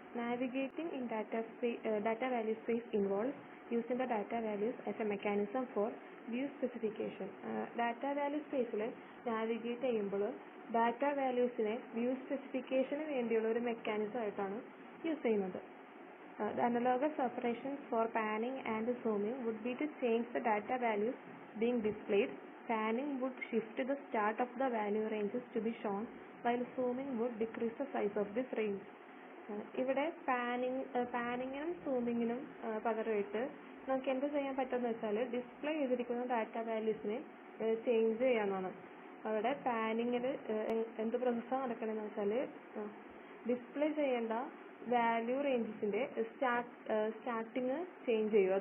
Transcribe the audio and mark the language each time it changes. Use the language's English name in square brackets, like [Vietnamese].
[English] Navigating in data value space involves using the data values as a mechanism for view specification. [Malayalam] Data value സ്പേസിൽ navigate ചെയ്യുമ്പോൾ data വാല്യൂസിനെ view സ്പെസിഫിക്കേഷന് വേണ്ടിയുള്ള ഒരു mechanism ആയിട്ടാണ് use ചെയ്യുന്നത്. [English] The analogous operations for panning and zooming would be to change the data values being displayed. Panning would shift the start of the value ranges to be shown, while zooming would decrease the size of this range. [Malayalam] ഇവിടെ പാനിങ്ങിനും സൂമിങ്ങിനും പകരമായിട്ട് നമുക്ക് എന്ത് ചെയ്യാൻ പറ്റുമെന്ന് വെച്ചാൽ display ചെയ്തിരിക്കുന്ന data വാല്യൂസിനെ change ചെയ്യാനാണ്. അവിടെ പാനിങ്ങിൽ എന്ത് പ്രോസസ്സാണ് നടക്കണമെന്ന് വെച്ചാൽ ഡിസ്പ്ലേ ചെയ്യേണ്ട വാല്യൂ റേഞ്ചസിൻ്റെ സ്റ്റാർട്ടിങ് ചേഞ്ച് ചെയ്യും.